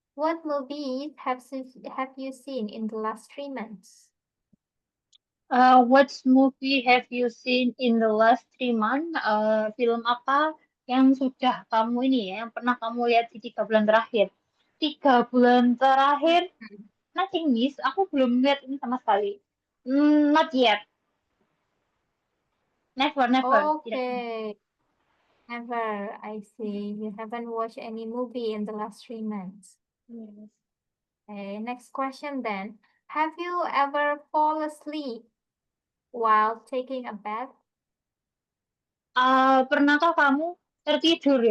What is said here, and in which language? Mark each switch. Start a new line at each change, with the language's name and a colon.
English: What movies have you seen in the last 3 months? What movie have you seen in the last 3 months?
Indonesian: Film apa yang sudah kamu ini ya, yang pernah kamu lihat di 3 bulan terakhir? 3 bulan terakhir, Hmm.
English: nothing miss.
Indonesian: Aku belum lihat ini sama sekali.
English: Not yet. Never, never. Tidak. Okay. Never. I see. You haven't watched any movie in the last 3 months. Yes. Okay, next question then. Have you ever fall asleep while taking a bath?
Indonesian: Pernahkah kamu tertidur ya?